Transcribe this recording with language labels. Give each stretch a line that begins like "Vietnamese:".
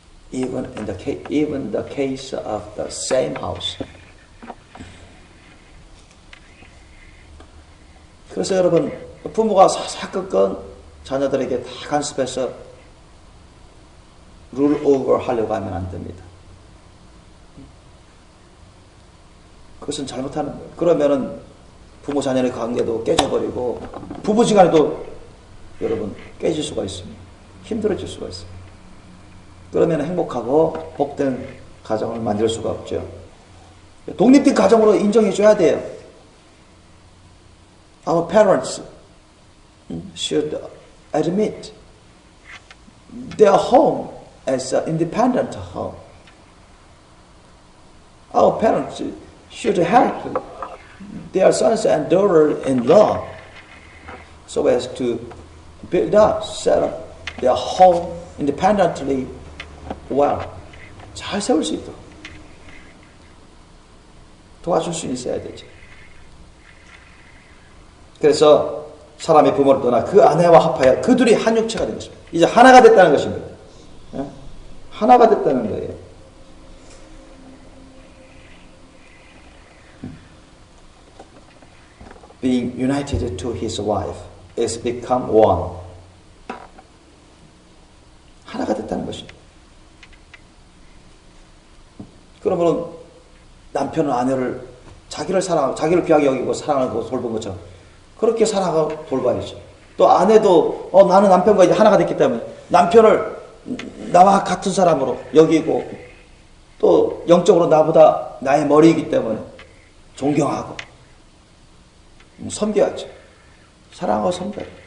English: Even the case of the same house.
Korean: 그래서 여러분 부모가 사사건건 자녀들에게 다 간섭해서
English: 룰 오버
Korean: 하려고 하면 안 됩니다. 그것은 잘못하는 거예요. 그러면은 부모 자녀의 관계도 깨져버리고 부부지간에도 여러분 깨질 수가 있습니다. 힘들어질 수가 있어요. 그러면 행복하고 복된 가정을 만들 수가 없죠. 독립된 가정으로 인정해줘야 돼요.
English: Our parents should admit their home as an independent home. Our parents should help their sons and daughter-in-law so as to build up, set up their home independently well.
Korean: 잘 세울 수 있도록 도와줄 수 있어야 되죠. 그래서 사람이 부모를 떠나 그 아내와 합하여 그 둘이 한 육체가 된 것입니다. 이제 하나가 됐다는 것입니다. 하나가 됐다는 거예요.
English: Being united to his wife is become one.
Korean: 하나가 됐다는 것입니다. 그러면 남편은 아내를 자기를 사랑하고 자기를 귀하게 여기고 사랑하고 돌본 것처럼 그렇게 사랑하고 돌봐야죠. 또 아내도 나는 남편과 이제 하나가 됐기 때문에 남편을 나와 같은 사람으로 여기고 또 영적으로 나보다 나의 머리이기 때문에 존경하고 섬겨야죠. 사랑하고 섬겨요.